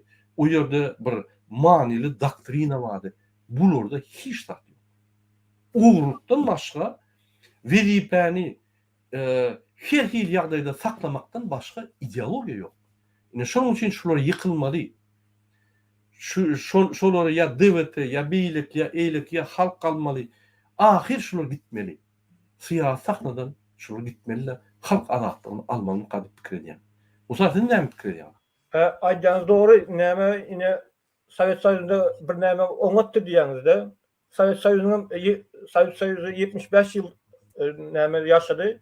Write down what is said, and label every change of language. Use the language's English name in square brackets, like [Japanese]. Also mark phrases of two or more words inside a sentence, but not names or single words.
[Turkmen] O ýerde bir manily doktrina bardy. Bularda hiç zat ýok. Ugrukdan başga wezipäni her hil ýagdaýda saklamakdan başga ideologiýa ýok. Ine şonuň üçin şular ýykylmaly. Şolara ya devlet, ya beýlik, ya eýlik, ya halk kalmaly. Ahir şular gitmeli. Siýasatnadan şular gitmeliler. Halk azatlygyny almalyny gadyp pikir edýän. O zaten näme pikir edýän? Aýdýanyz dogry, näme ine Sovet Soýuzyna bir näme oňatdy diýäňizde. Sovet Soýuzy 75 ýyl näme ýaşady.